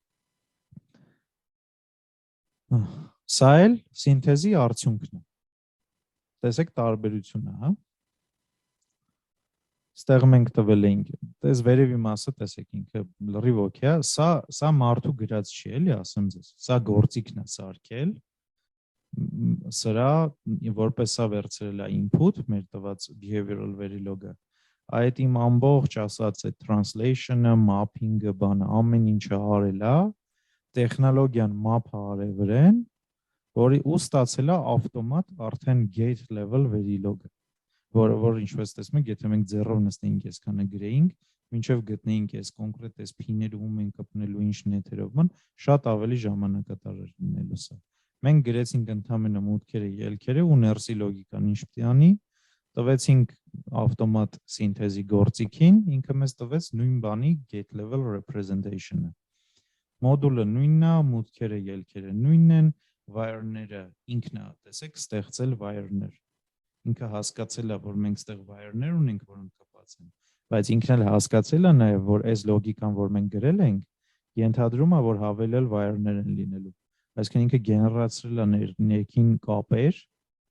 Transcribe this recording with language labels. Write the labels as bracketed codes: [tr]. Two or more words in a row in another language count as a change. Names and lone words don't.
[hy] Սա էլ սինթեզի արդյունքն է։ Տեսեք տարբերությունը, հա։ Ստեղ մենք տվել ենք, տես վերևի մասը տեսեք ինքը լրիվ օքեյ է, սա մարդու գրած չի, էլի ասեմ ձեզ։ Սա գործիքն է սարքել։ Սրա որպես սա վերցրել է input, մեր տված [en] behavioral verilog-ը։ [hy] Այդ իմ ամբողջ ասած այդ translation-ը, mapping-ը, բանը, ամեն ինչը արել է, տեխնոլոգիան map-ը արել վրան, որի ու ստացել է ավտոմատ արդեն [en] gate level verilog-ը, [hy] որը որ ինչպես տեսնում եք, եթե մենք ձեռով նստեինք այսքանը գրեինք, մինչև գտնեինք այս կոնկրետ այս փիները ում ենք կպնելու ինչ նեթերով ման, շատ ավելի ժամանակատար էր լինելու սա։ Մենք գրեցինք ընդհանրապես մուտքերը, ելքերը ու ներսի լոգիկան ինչ պիտի անի, տվեցինք ավտոմատ սինթեզի գործիքին, ինքը մեզ տվեց նույն բանի [en] gate level representation-ը։ [hy] Մոդուլը նույնն է, մուտքերը, ելքերը նույնն են, wire-ները ինքն է, տեսեք, ստեղծել wire-ներ։ Ինքը հասկացել է, որ մենք ստեղ wire-ներ ունենք, որոնք կապած են, բայց ինքն էլ հասկացել է նաև, որ այս լոգիկան, որ մենք գրել ենք, ենթադրում է, որ հավելյալ wire-ներ են լինելու։ Այսինքն ինքը գեներացրել է ներքին կապեր,